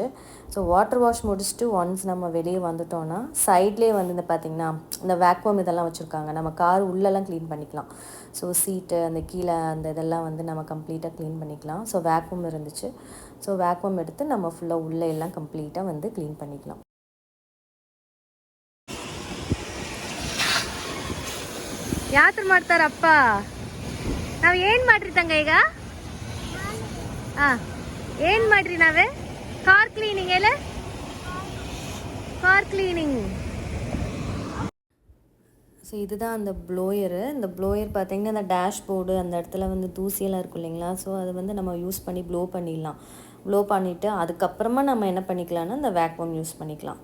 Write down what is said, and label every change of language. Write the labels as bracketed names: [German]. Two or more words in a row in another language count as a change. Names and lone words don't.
[English] so water wash [Tamil] முடிச்சுட்டு ஒன்ஸ் நம்ம வெளியே வந்துட்டோன்னா சைட்லேயே வந்து இந்த பார்த்திங்கன்னா இந்த வேக்யூம் இதெல்லாம் வச்சுருக்காங்க. நம்ம கார் உள்ளெல்லாம் க்ளீன் பண்ணிக்கலாம். ஸோ சீட்டு அந்த கீழே அந்த இதெல்லாம் வந்து நம்ம [English] completely clean [Tamil] பண்ணிக்கலாம். [English] so vacuum [Tamil] இருந்துச்சு. [English] so vacuum [Tamil] எடுத்து நம்ம ஃபுல்லாக உள்ளே எல்லாம் கம்ப்ளீட்டாக வந்து க்ளீன் பண்ணிக்கலாம். [Kannada] ಯಾತ್ರ ಮಾಡ್ತಾರಪ್ಪ. ನಾವು ಏನು ಮಾಡ್ರಿ ತಂಗ ಈಗ? ಏನು ಮಾಡ್ರಿ ನಾವೇ? [English] car cleaning ಎಲ್ಲ car cleaning. [Tamil] ஸோ இதுதான் அந்த ப்ளோயரு. இந்த ப்ளோயர் பார்த்திங்கன்னா அந்த டேஷ்போர்டு அந்த இடத்துல வந்து தூசியெல்லாம் இருக்கும் இல்லைங்களா. ஸோ அதை வந்து நம்ம யூஸ் பண்ணி ப்ளோ பண்ணிடலாம். ப்ளோ பண்ணிவிட்டு அதுக்கப்புறமா நம்ம என்ன பண்ணிக்கலாம்னா அந்த [English] vacuum use [Tamil] பண்ணிக்கலாம்.